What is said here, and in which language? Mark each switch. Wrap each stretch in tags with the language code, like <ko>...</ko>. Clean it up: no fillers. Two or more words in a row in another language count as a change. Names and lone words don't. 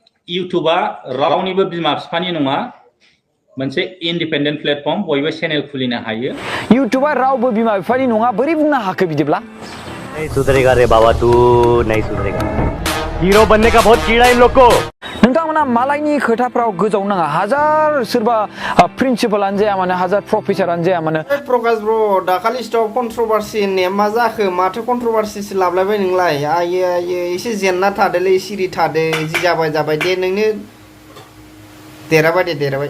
<brx>इउटुबा रावनिबो बिमा बिफानि नङा मोनसे</brx> <en>independent platform</en> <brx>बयबो चेनेल खुलिनो हायो इउटुबा रावबो बिमा बिफानि नङा बोरै बुंनो हाखो बिदिब्ला</brx> <hi>नहीं सुधरेगा रे बाबा तू नहीं सुधरेगा हीरो बनने का बहुत कीड़ा इन लोग को</hi> <brx>नोंथांमोना मालायनि खोथाफ्राव गोजाव नाङा हाजार सोरबा प्रिन्सिपालानो जाया मानो हाजार प्रफेसारानो जाया मानो प्रकाश ब्र दाखालि</brx> <en>stop controversy</en> <brx>होननाया मा जाखो माथो कन्ट्रोभार्सिसो लाबलायबाय नोंलाय आयो आयो एसे जेन्ना थादोलै सिरि थादो जि जाबाय दे नोंनो देराबाय दे देराबाय</brx>